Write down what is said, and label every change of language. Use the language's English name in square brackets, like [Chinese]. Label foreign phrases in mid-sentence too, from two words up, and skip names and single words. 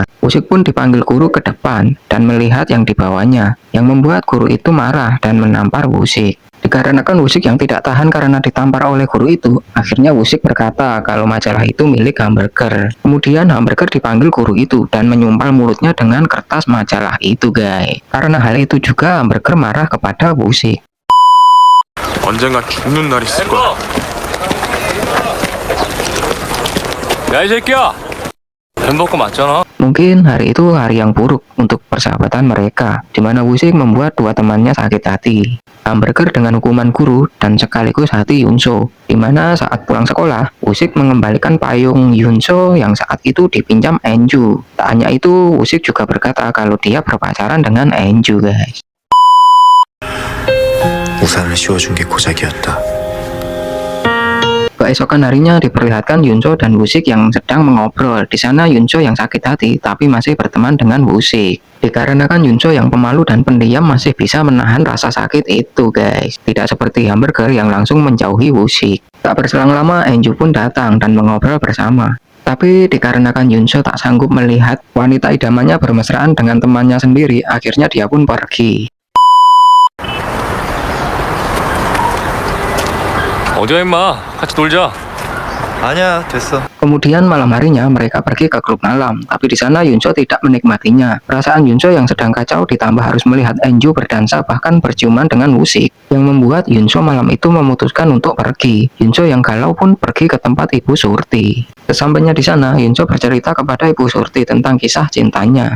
[Indonesian] Woo-sik pun dipanggil guru ke depan dan melihat yang dibawanya, yang membuat guru itu marah dan menampar Woo-sik. Dikarenakan Woo-sik yang tidak tahan karena ditampar oleh guru itu, akhirnya Woo-sik berkata kalau majalah itu milik Hamburger. Kemudian Hamburger dipanggil guru itu dan menyumpal mulutnya dengan kertas majalah itu, guys. Karena hal itu juga Hamburger marah kepada Woo-sik. [Korean] 언젠가 죽는 날 있을 거야. 야, 이 새끼야! 햄버거 맞잖아. [Indonesian] Mungkin hari itu hari yang buruk untuk persahabatan mereka, di mana Woo-sik membuat dua temannya sakit hati. Hamburger dengan hukuman guru dan sekaligus hati Yunso, di mana saat pulang sekolah, Woo-sik mengembalikan payung Yunso yang saat itu dipinjam Enju. Tak hanya itu, Woo-sik juga berkata kalau dia berpacaran dengan Enju, guys. [Korean] 우산을 씌워준 게 고작이었다. [Indonesian] Keesokan harinya diperlihatkan Yunso dan Woo-sik yang sedang mengobrol. Di sana Yunso yang sakit hati tapi masih berteman dengan Woo-sik. Dikarenakan Yunso yang pemalu dan pendiam masih bisa menahan rasa sakit itu, guys. Tidak seperti Hamburger yang langsung menjauhi Woo-sik. Tak berselang lama Enju pun datang dan mengobrol bersama. Tapi dikarenakan Yunso tak sanggup melihat wanita idamannya bermesraan dengan temannya sendiri, akhirnya dia pun pergi. [Korean] 어디야, 임마. 같이 놀자. 아니야, 됐어. [Indonesian] Kemudian malam harinya mereka pergi ke klub malam, tapi di sana Yunso tidak menikmatinya. Perasaan Yunso yang sedang kacau ditambah harus melihat Enju berdansa bahkan berciuman dengan Woo-sik, yang membuat Yunso malam itu memutuskan untuk pergi. Yunso yang galau pun pergi ke tempat Ibu Surti. Sesampainya di sana, Yunso bercerita kepada Ibu Surti tentang kisah cintanya.